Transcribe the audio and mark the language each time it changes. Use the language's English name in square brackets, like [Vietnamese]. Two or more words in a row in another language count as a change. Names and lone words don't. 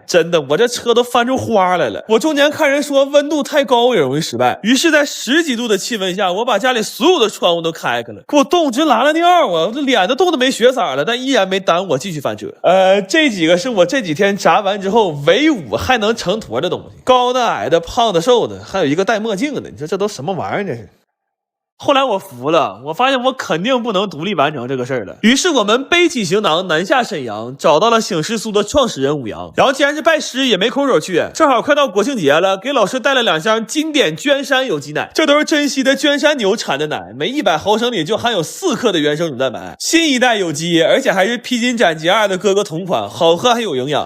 [Chinese] 真的，我這車都翻出花來了。我中間看人說溫度太高也容易失敗，於是在10幾度的氣溫下，我把家裡所有的窗戶都開開了，給我凍直拉了尿啊！我这臉都凍得沒血色了，但依然沒耽誤我繼續翻車。這幾個是我這幾天炸完之後唯5 還能成坨的東西，高的、矮的、胖的、瘦的，還有一個戴墨鏡的，你說這都什麼玩意兒？這是。後來我服了，我發現我肯定不能獨立完成這個事兒了。於是我們背起行囊南下沈陽，找到了醒獅酥的創始人武陽。然後既然是拜師，也沒空手去，正好快到國慶節了，給老師帶了2箱經典娟山有機奶，這都是珍稀的娟山牛產的奶，每100毫升裡就含有4克的原生乳蛋白，新一代有機，而且還是披荆斩棘2的哥哥同款，好喝還有營養。